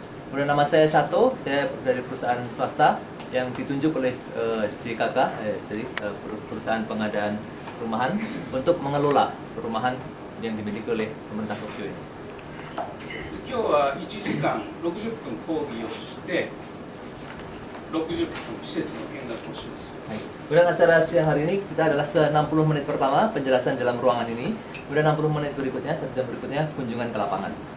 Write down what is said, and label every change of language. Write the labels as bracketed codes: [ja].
[id] Kemudian nama saya Sato, saya dari perusahaan swasta yang ditunjuk oleh JKK, jadi perusahaan pengadaan perumahan untuk mengelola perumahan yang dimiliki oleh pemerintah Tokyo ini. [ja] 今日は1時間60分講義をして60分施設の見学をします。 [id] Kemudian acara siang hari ini kita adalah 60 menit pertama penjelasan dalam ruangan ini, kemudian 60 menit berikutnya, 1 jam berikutnya kunjungan ke lapangan.